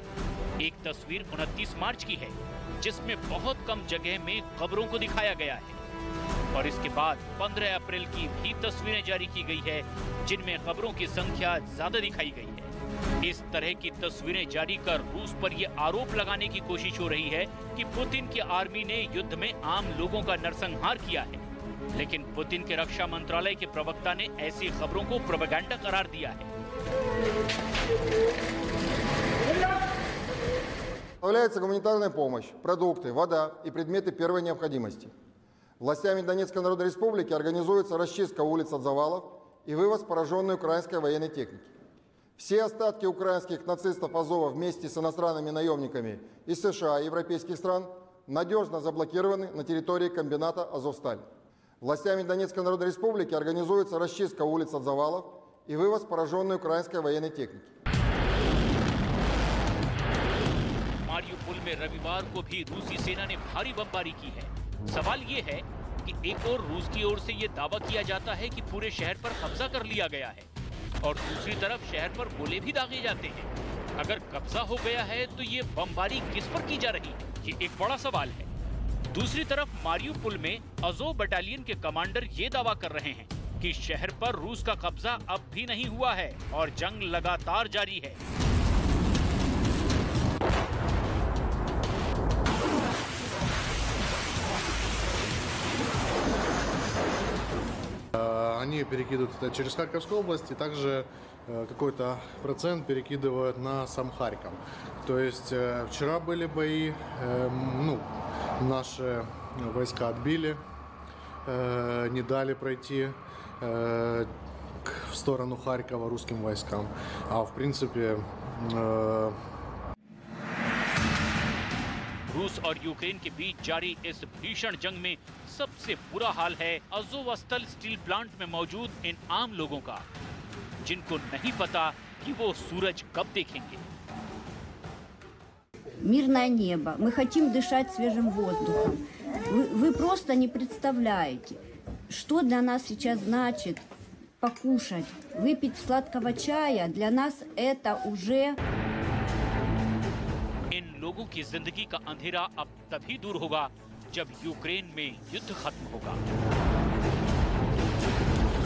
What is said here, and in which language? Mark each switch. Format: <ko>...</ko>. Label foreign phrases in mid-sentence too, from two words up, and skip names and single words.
<hi>एक तस्वीर 29 मार्च की है, जिसमें बहुत कम जगह में कब्रों को दिखाया गया है, और इसके बाद 15 अप्रैल की भी तस्वीरें जारी की गई है, जिनमें कब्रों की संख्या ज्यादा दिखाई गई है। इस तरह की तस्वीरें जारी कर रूस पर यह आरोप लगाने की कोशिश हो रही है कि पुतिन की आर्मी ने युद्ध में आम लोगों का नरसंहार किया है, लेकिन पुतिन के रक्षा मंत्रालय के प्रवक्ता ने ऐसी खबरों को प्रोपेगेंडा करार दिया है।</hi> <ru>Поставляется гуманитарная помощь, продукты, вода и предметы первой необходимости. Властями Донецкой Народной Республики организуется расчистка улиц от завалов и вывоз пораженной украинской военной техники. Все остатки украинских нацистов Азова вместе с иностранными наемниками из США и европейских стран надежно заблокированы на территории комбината «Азовсталь». Властями Донецкой Народной Республики организуется расчистка улиц от завалов и вывоз пораженной украинской военной техники.</ru> <hi>मारियुपोल में रविवार को भी रूसी सेना ने भारी बमबारी की है। सवाल ये है कि एक और रूस की ओर से ये दावा किया जाता है कि पूरे शहर पर कब्जा कर लिया गया है और दूसरी तरफ शहर पर गोले भी दागे जाते हैं। अगर कब्जा हो गया है तो ये बमबारी किस पर की जा रही है, ये एक बड़ा सवाल है। दूसरी तरफ मारियुपोल में अज़ोव बटालियन के कमांडर ये दावा कर रहे हैं कि शहर पर रूस का कब्जा अब भी नहीं हुआ है और जंग लगातार जारी है।</hi> <ru>Они перекидывают это через Харьковскую область, и также какой-то процент перекидывают на сам Харьков. То есть вчера были бои, наши войска отбили, не дали пройти в сторону Харькова русским войскам. А в принципе...</ru> <hi>रूस और यूक्रेन के बीच जारी इस भीषण जंग में सबसे बुरा हाल है अज़ोवस्टल स्टील प्लांट में मौजूद इन आम लोगों का, जिनको नहीं पता कि वो सूरज कब देखेंगे।</hi> <ru>Мирное небо. Мы хотим дышать свежим воздухом. Вы просто не представляете, что для нас сейчас значит покушать, выпить сладкого чая. Для нас это уже...</ru> <hi>इन लोगों की जिंदगी का अंधेरा अब तभी दूर होगा जब यूक्रेन में युद्ध खत्म होगा।</hi>